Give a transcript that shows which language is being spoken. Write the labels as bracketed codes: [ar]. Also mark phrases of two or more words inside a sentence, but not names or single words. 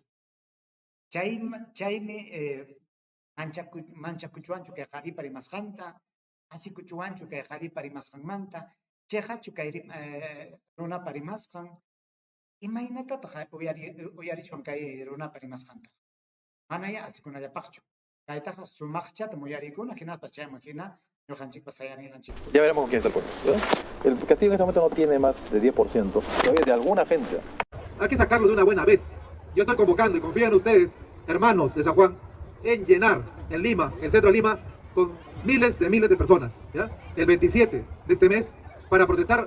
[qu] Chaymi manchakuchuanchu kay qhari parimasqanta, asikuchuanchu kay qhari parimasqanmanta, chayhachu kay runa parimasqan, imaynatataq uyarichwan kay runa parimasqanta. Manaya asikunallapaqchu. Kaytaqa sumaqchata uyarikuna, hinapas chayman hina ñuqanchikpas sayarinanchik. [es] Ya veremos con quién está el pueblo, ¿verdad? El Castillo en este momento no tiene más de 10%, todavía de alguna gente. Hay que sacarlo de una buena vez. Yo estoy convocando y confío en ustedes, hermanos de San Juan, en llenar en Lima, el centro de Lima, con miles de personas, ¿ya? El 27 de este mes, para protestar.